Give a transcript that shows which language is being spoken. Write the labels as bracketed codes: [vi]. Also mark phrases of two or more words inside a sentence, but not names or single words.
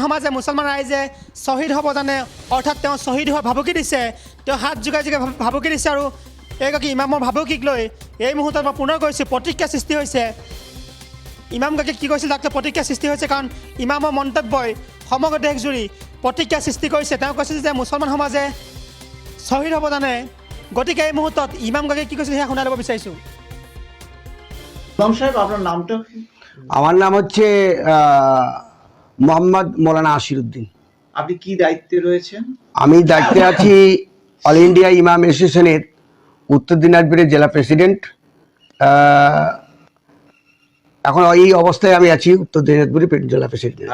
[as] সমাজে মুছলমান ৰাইজে শ্বহীদ হ'ব জানে অৰ্থাৎ তেওঁ শ্বহীদ হোৱাৰ ভাবুকি দিছে তেওঁ হাত যোগাই ভাবুকি দিছে আৰু এইগৰাকী ইমামৰ ভাবুকিক লৈ এই মুহূৰ্তত মই পুনৰ কৈছোঁ প্ৰতিক্ৰিয়া সৃষ্টি হৈছে ইমামগৰাকীয়ে কি কৈছিল তাক প্ৰতিক্ৰিয়া সৃষ্টি হৈছে কাৰণ ইমামৰ মন্তব্যই সমগ্ৰ দেশজুৰি প্ৰতিক্ৰিয়া সৃষ্টি কৰিছে তেওঁ কৈছিল যে মুছলমান সমাজে শ্বহীদ হ'ব জানে গতিকে এই মুহূৰ্তত ইমামগৰাকীয়ে কি কৈছিল সেয়া শুনাই ল'ব বিচাৰিছোঁ [bn] ইমাম সাহেব আপনার নামটা আমার নাম হচ্ছে মোহাম্মদ মৌলানা আসিরউদ্দিন আপনি কি দায়িত্বে রয়েছেন আমি দায়িত্বে আছি অল ইন্ডিয়া ইমাম অ্যাসোসিয়েশনের উত্তর দিনাজপুরের জেলা প্রেসিডেন্ট এখন এই অবস্থায় আমি আছি উত্তর দিনাজপুরের জেলা প্রেসিডেন্ট